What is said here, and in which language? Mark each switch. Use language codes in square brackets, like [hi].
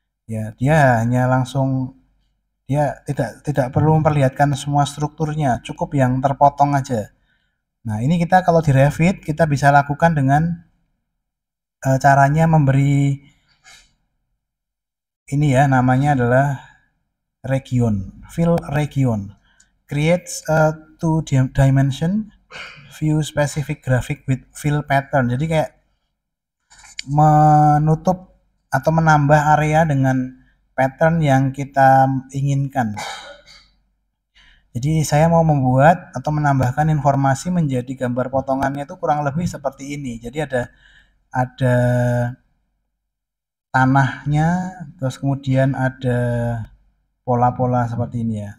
[id] Ya, dia hanya langsung dia tidak perlu memperlihatkan semua strukturnya, cukup yang terpotong aja. Nah, ini kita kalau di Revit kita bisa lakukan dengan caranya memberi ini ya, namanya adalah region, fill region. [en] Creates a two dimension view specific graphic with fill pattern. [id] Jadi kayak menutup atau menambah area dengan pattern yang kita inginkan. Jadi saya mau membuat atau menambahkan informasi menjadi gambar potongannya itu kurang lebih seperti ini. Jadi ada tanahnya, terus kemudian ada pola-pola seperti ini ya.